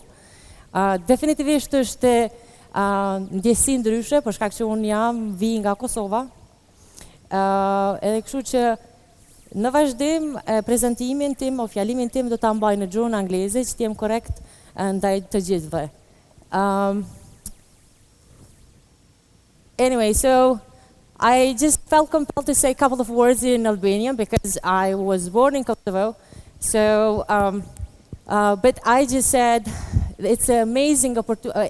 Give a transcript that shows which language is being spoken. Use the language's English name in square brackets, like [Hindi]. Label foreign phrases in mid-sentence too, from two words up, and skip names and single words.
[Albanian] Definitivisht është ndjesi ndryshe, për shkak që unë vi nga Kosova. Edhe kështu që në vazhdim prezantimin tim o fjalimin tim do ta mbaj në gjuhën angleze, që t'jem korrekt ndaj të gjithëve. [English] Anyway, so I just felt compelled to say a couple of words in Albanian because I was born in Kosovo. So, but I just said it's an amazing opportunity.